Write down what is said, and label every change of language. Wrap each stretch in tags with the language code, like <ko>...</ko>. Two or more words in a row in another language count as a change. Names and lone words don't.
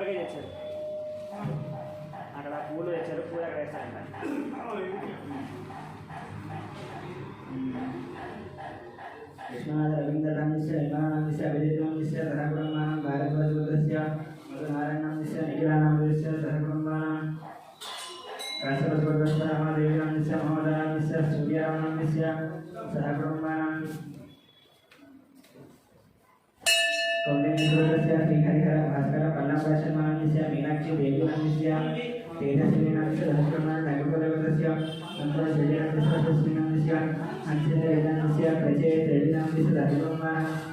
<te>తెచ్చారు అక్కడ పూలు తెచ్చారు పూలు అక్కడ వేస్తారంట</te> <sa>విశ్వనాథ రవీంద్రనాథస్య నిర్మలానందస్య అభిజిత్నాథస్య సహకుటుంబానాం భారద్వాజపుత్రస్య మధునారాయణానందస్య నిఖిలానందస్య సహకుటుంబానాం కాశ్యపసుపుత్రస్య రామాదేవినాథస్య మహోదయానందస్య సూర్యానందస్య సహకుటుంబానాం कौंडिन्यपुत्रस्य श्रीहरिहर भास्कर पल्लवदर्शनमानस्य मीनाक्षी देवीनाथस्य तेजस्विनाथस्य सहस्रनाथ नगरपुरस्य संतोषेनाथस्य सुस्मिनाथस्य हंसितवेदानस्य प्रचय देवीनाथस्य धर्ममान</sa>